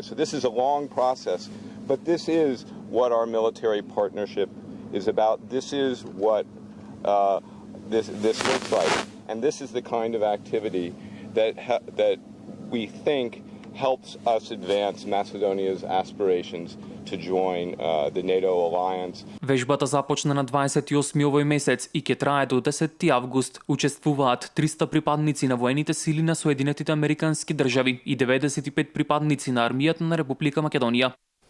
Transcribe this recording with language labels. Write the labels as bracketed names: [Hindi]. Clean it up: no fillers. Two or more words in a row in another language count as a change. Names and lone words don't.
[English] So this is a long process, but this is what our military partnership is about. This is what this looks like. And this is the kind of activity that we think helps us advance Macedonia's aspirations to join the NATO alliance. [Macedonian] Вежбата започна на 28 овој месец и ќе трае до 10 август. Учествуваат 300 припадници на воените сили на Соединетите Американски држави и 95 припадници на армијата на Република Македонија.